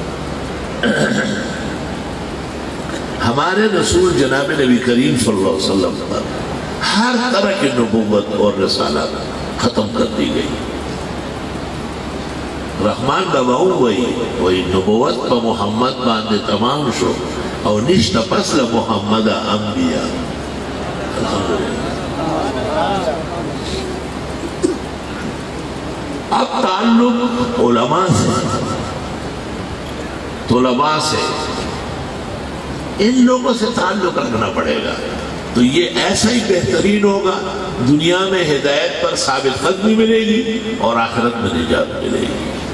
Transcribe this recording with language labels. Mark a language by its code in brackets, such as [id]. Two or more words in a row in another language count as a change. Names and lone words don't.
[ur] ہمارے رسول جناب نبی کریم صلی اللہ علیہ وسلم پر ہر طرح کی نبوت اور رسالت ختم کر دی گئی۔ [ps] رحمان باباؤں وہی نبوت پا محمد باندے تمام شو او نشت پسل محمد انبیاء۔ [ur] الحمدللہ۔ اب تعلق علماء سے، طلباء سے، ان لوگوں سے تعلق رکھنا پڑے گا تو یہ ایسا ہی بہترین ہوگا، دنیا میں ہدایت پر ثابت قدمی ملے گی اور آخرت میں نجات ملے گی۔